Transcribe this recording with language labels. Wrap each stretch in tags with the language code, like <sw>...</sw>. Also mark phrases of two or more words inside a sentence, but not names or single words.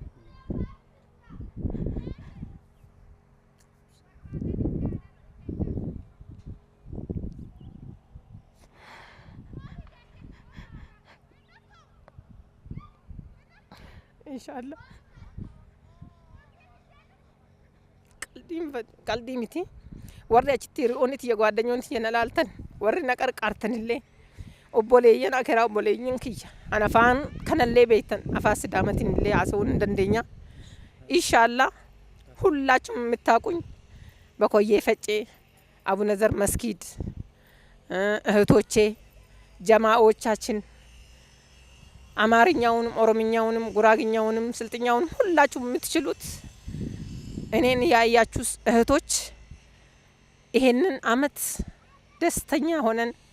<om>inshallah qalbii miti warri achitti hiriyoonni tiyya gwaaddanyoonni tiyya na laaltan warri na qarqaartanillee obboleeyyan akeraa obboleeyyan kiyya an afaan kanallee beektan afaan sidaamatinillee haasa'uu hin dandeenya inshallah</om> <am>ሁላችሁም የምታውቁኝ በኮዬ ፈጬ አቡነ ዘር መስጊድ እህቶቼ ጀማዎቻችን አማርኛውንም ኦሮምኛውንም ጉራግኛውንም ስልጥኛውንም ሁላችሁም የምትችሉት እኔን ያያችሁ እህቶች ይሄንን አመት ደስተኛ ሆነን</am>